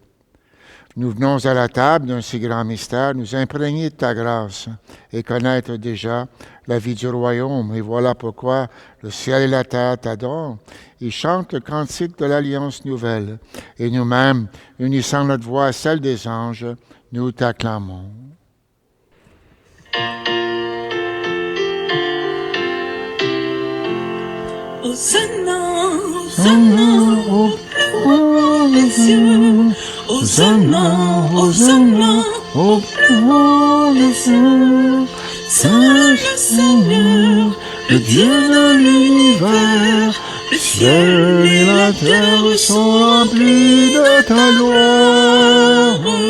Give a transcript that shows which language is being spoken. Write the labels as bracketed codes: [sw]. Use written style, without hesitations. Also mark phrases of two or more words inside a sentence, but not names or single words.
[fr] Nous venons à la table d'un si grand mystère, nous imprégner de ta grâce et connaître déjà la vie du royaume. Et voilà pourquoi le ciel et la terre t'adorent. Ils chantent le cantique de l'Alliance nouvelle. Et nous-mêmes, unissant notre voix à celle des anges, nous t'acclamons. Hosanna, Hosanna, au plus haut des cieux. Hosanna, Hosanna, au plus haut des cieux. Saint le Seigneur, le Dieu de l'univers, le ciel et la terre sont remplis de ta gloire.